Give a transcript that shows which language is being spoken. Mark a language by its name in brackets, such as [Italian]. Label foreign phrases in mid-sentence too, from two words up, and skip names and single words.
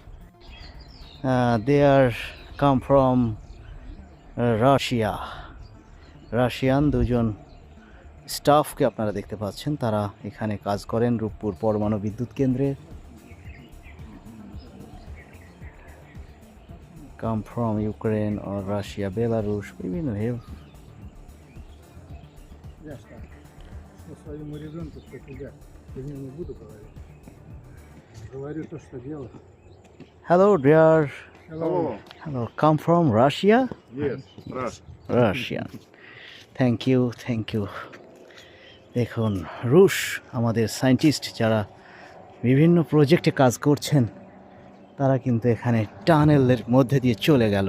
[English] they are come from Russian [Bangla] দুজন স্টাফকে আপনারা দেখতে পাচ্ছেন, তারা এখানে কাজ করেন রূপপুর পরমাণু বিদ্যুৎ কেন্দ্রে। [English] come from Ukraine [Bangla] ও রাশিয়া, বেলারুশ, বিভিন্ন [Russian] Я что? Что своему ребенку, что тебя. Я не буду говорить. Говорю то, что делаю. [English] hello dear, Hello. hello, come from Russia. Yes, Russia. Russian, thank you. [Bangla] দেখুন, রুশ আমাদের সায়েন্টিস্ট যারা বিভিন্ন প্রজেক্টে কাজ করছেন, তারা কিন্তু এখানে টানেলের মধ্যে দিয়ে চলে গেল।